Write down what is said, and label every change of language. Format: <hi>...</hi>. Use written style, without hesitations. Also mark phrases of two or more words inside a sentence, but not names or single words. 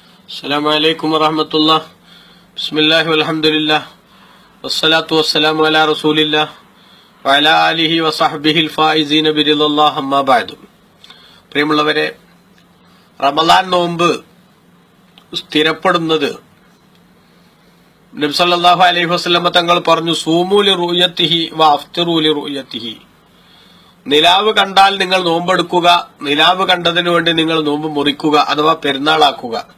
<ar>السلام عليكم ورحمة الله. بسم الله والحمد لله والصلاة والسلام على رسول الله وعلى آله وصحبه الفائزين برضا الله أما بعد.</ar> <ml>പ്രിയമുള്ളവരെ, റമളാൻ നോമ്പ് സ്ഥിരപ്പെടുന്നത് നബി</ml> <ar>صلى الله عليه وسلم</ar> <ml>തങ്ങൾ പറഞ്ഞു,</ml> <ar>صوموا لرؤيته وأفطروا لرؤيته.</ar> <ml>നിലാവ് കണ്ടാൽ നിങ്ങൾ നോമ്പെടുക്കുക, നിലാവ് കണ്ടതിനു വേണ്ടി നിങ്ങൾ നോമ്പ് മുറിക്കുക അഥവാ പെരുന്നാളാക്കുക.</ml>